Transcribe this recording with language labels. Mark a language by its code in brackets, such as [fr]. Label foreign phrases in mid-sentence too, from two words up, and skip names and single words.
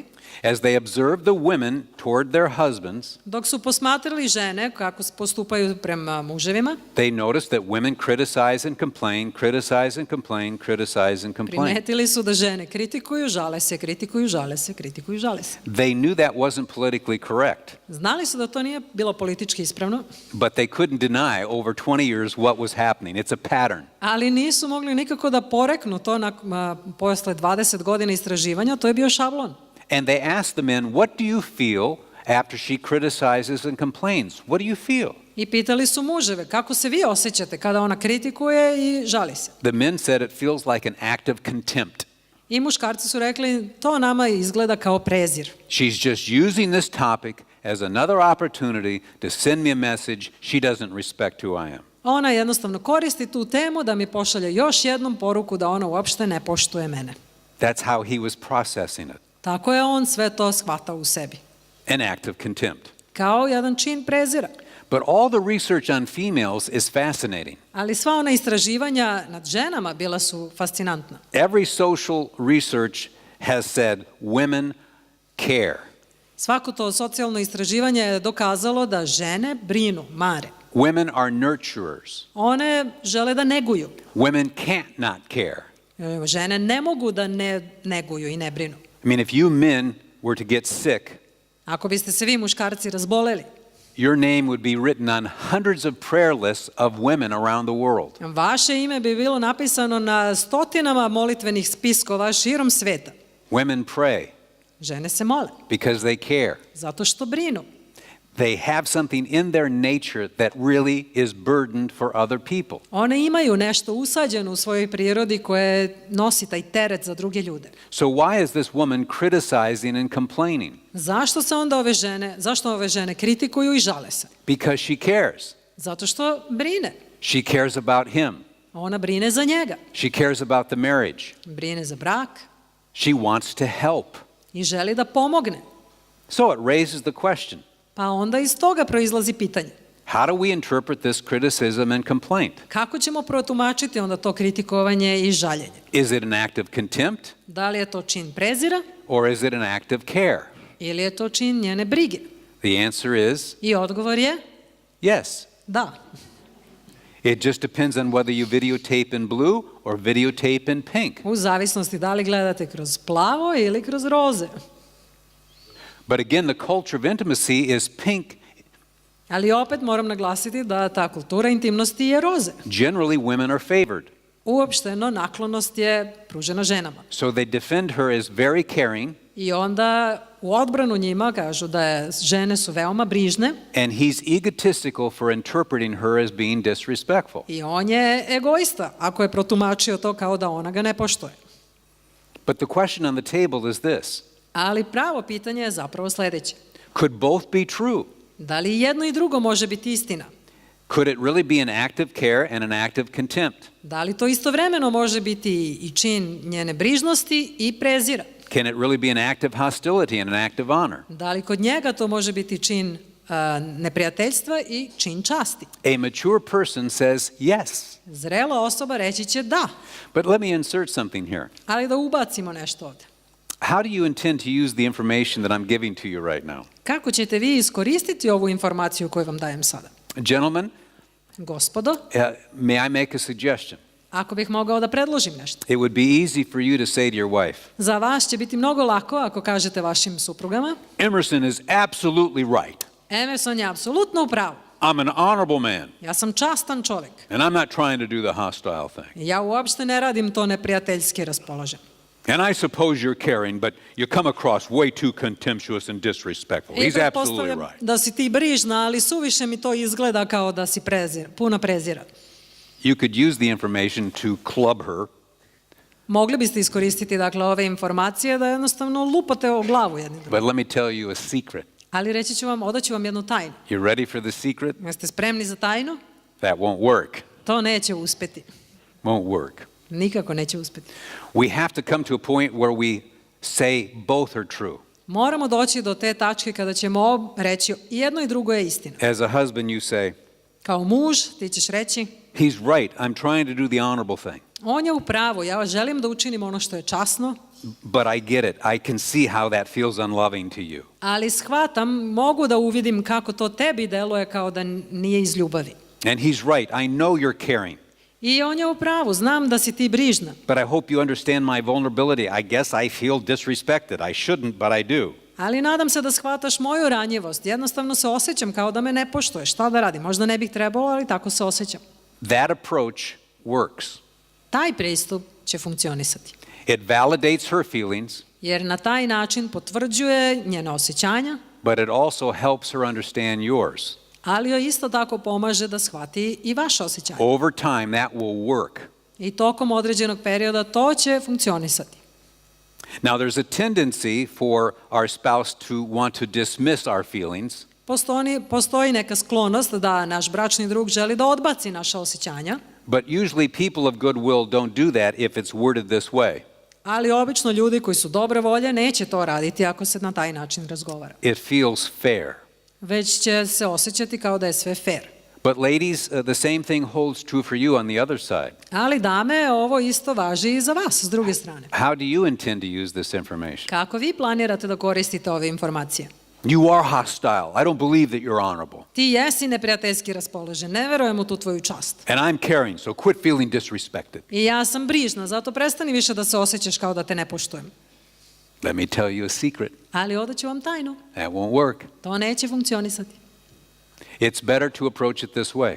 [en] As they observed the women toward their husbands, [sr] Dok su posmatrali žene kako postupaju prema muževima, [en] they noticed that women criticize and complain, criticize and complain, criticize and complain. [sr] primetili su da žene kritikuju, žale se, kritikuju, žale se, kritikuju, žale se. [en] They knew that wasn't politically correct, [sr] Znali su da to nije bilo politički ispravno, [en] but they couldn't deny over 20 years what was happening. It's a pattern. [sr] ali nisu mogli nikako da poreknu to posle 20 godina istraživanja, to je bio šablon. [en] And they asked the men, what do you feel after she criticizes and complains? What do you feel? [sr] I pitali su muževe, kako se vi osjećate kada ona kritikuje i žali se? [en] The men said it feels like an act of contempt. [sr] I muškarci su rekli, to nama izgleda kao prezir. [en] She's just using this topic as another opportunity to send me a message she doesn't respect who I am. [sr] Ona jednostavno koristi tu temu da mi pošalje još jednom poruku da ona uopšte ne poštuje mene. [en] That's how he was processing it. [sr] Tako je on sve to shvatao u sebi. [en] An act of contempt. [sr] Kao jedan čin prezira. [en] But all the research on females is fascinating. [sr] Ali sva ona istraživanja nad ženama bila su fascinantna. [en] Every social research has said women care. [sr] Svako to socijalno istraživanje je dokazalo da žene brinu, mare. [en] Women are nurturers. [sr] One žele da neguju. [en] Women can't not care. [sr] Žene ne mogu da ne neguju i ne brinu. [en] I mean, if you men were to get sick, [sr] Ako biste se vi muškarci razboleli, [en] your name would be written on hundreds of prayer lists of women around the world. [sr] vaše ime bi bilo napisano na stotinama molitvenih spiskova širom sveta. [en] Women pray [sr] Žene se mole, [en] because they care. [sr] zato što brinu. [en] They have something in their nature that really is burdened for other people. [sr] One imaju nešto usađeno u svojoj prirodi koje nosi taj teret za druge ljude. [en] So why is this woman criticizing and complaining? [sr] Zašto ove žene kritikuju i žale se? [en] Because she cares. [sr] Zato što brine. [en] She cares about him. [sr] Ona brine za njega. [en] She cares about the marriage. [sr] Brine za brak [en] She wants to help. [sr] i želi da pomogne. [en] So it raises the question, [sr] Pa onda iz toga proizlazi pitanje. [en] how do we interpret this criticism and complaint? [sr] Kako ćemo protumačiti onda to kritikovanje i žaljenje? [en] Is it an act of contempt [sr] Da li je to čin prezira [en] or is it an act of care? [sr] ili je to čin njene brige? [en] The answer is [sr] I odgovor je [en] yes. [sr] da. [en] It just depends on whether you videotape in blue or videotape in pink. [sr] U zavisnosti da li gledate kroz plavo ili kroz roze. [en] But again, the culture of intimacy is pink. [sr] Ali opet moram naglasiti da ta kultura intimnosti je roze. [en] Generally, women are favored. [sr] Uopšteno naklonost je pružena ženama. [en] So they defend her as very caring, [sr] I onda u odbranu njima kažu da žene su veoma brižne [en] and he's egotistical for interpreting her as being disrespectful. [sr] i on je egoista ako je protumačio to kao da ona ga ne poštuje. [en] But the question on the table is this. [sr] Ali pravo pitanje je zapravo sledeće. [en] Could both be true? [sr] Da li jedno i drugo može biti istina? [en] Could it really be an act of care and an act of contempt? [sr] Da li to istovremeno može biti i čin njene brižnosti i prezira? [en] Can it really be an act of hostility and an act of honor? [sr] Da li kod njega to može biti čin neprijateljstva i čin časti? [en] A mature person says yes. [sr] Zrela osoba reći će da, [en] But let me insert something here. [sr] ali da ubacimo nešto ovde. [en] How do you intend to use the information that I'm giving to you right now? [sr] Kako ćete vi iskoristiti ovu informaciju koju vam dajem sada? [en] Gentlemen, [sr] Gospodo, [en] may I make a suggestion? [sr] ako bih mogao da predložim nešto. [en] It would be easy for you to say to your wife, [sr] Za vas će biti mnogo lako ako kažete vašim suprugama, [en] Emerson is absolutely right. [sr] Emerson je apsolutno u pravu. [en] I'm an honorable man, [sr] Ja sam častan čovjek. [en] and I'm not trying to do the hostile thing. [sr] Ja uopšte ne radim to neprijateljski raspoložen. [en] And I suppose you're caring, but you come across way too contemptuous and disrespectful. [sr] I [en] He's absolutely [sr] pretpostavljam [en] right. [sr] da si ti brižna, ali suviše mi to izgleda kao da si puna prezira. [en] You could use the information to club her, [sr] Mogli biste iskoristiti dakle ove informacije da jednostavno lupate o glavu jedni drugi. [en] but let me tell you a secret. [sr] Ali reći ću vam, odaću vam jednu tajnu. [en] You ready for the secret? [sr] Jeste spremni za tajnu? [en] That won't work. [sr] To neće uspeti. [en] Won't work. [sr] Nikako neće uspeti. [en] We have to come to a point where we say both are true. [sr] Moramo doći do te tačke kada ćemo reći i jedno i drugo je istina. [en] As a husband, you say, [sr] Kao muž ti ćeš reći, [en] he's right. I'm trying to do the honorable thing. [sr] on je u pravu, ja želim da učinim ono što je časno, [en] But I get it. I can see how that feels unloving to you. [sr] ali shvatam, mogu da uvidim kako to tebi deluje kao da nije iz ljubavi. [en] And he's right. I know you're caring. [sr] I on je u pravu, znam da si ti brižna, [en] But I hope you understand my vulnerability. I guess I feel disrespected. I shouldn't, but I do. [sr] ali nadam se da shvataš moju ranjivost. Jednostavno se osjećam kao da me ne poštuješ. Šta da radim? Možda ne bih trebalo, ali tako se osjećam. [en] That approach works. [sr] Taj pristup će funkcionisati. [en] It validates her feelings, [sr] Jer na taj način potvrđuje njena osjećanja, [en] but it also helps her understand yours. [sr] ali joj isto tako pomaže da shvati i vaše osjećanje. [en] Over time, that will work. [sr] I tokom određenog perioda to će funkcionisati. [en] Now, there's a tendency for our spouse to want to dismiss our feelings, [sr] Postoji neka sklonost da naš bračni drug želi da odbaci naša osjećanja, [en] but usually people of goodwill don't do that if it's worded this way. [sr] ali obično ljudi koji su dobre volje neće to raditi ako se na taj način razgovara. [en] It feels fair. [sr] Već će se osjećati kao da je sve fair. [en] But ladies, the same thing holds true for you on the other side. [sr] Ali dame, ovo isto važi i za vas s druge strane. [en] How do you intend to use this information? [sr] Kako vi planirate da koristite ove informacije? [en] You are hostile. I don't believe that you're honorable. [sr] Ti jesi neprijateljski raspoložen, ne verujem u tu tvoju čast. [en] And I'm caring, so quit feeling disrespected. [sr] I ja sam brižna, zato prestani više da se osjećaš kao da te ne poštujem. [en] Let me tell you a secret. [sr] Ali odaću vam tajnu, [en] That won't work. [sr] to neće funkcionisati. [en] It's better to approach it this way.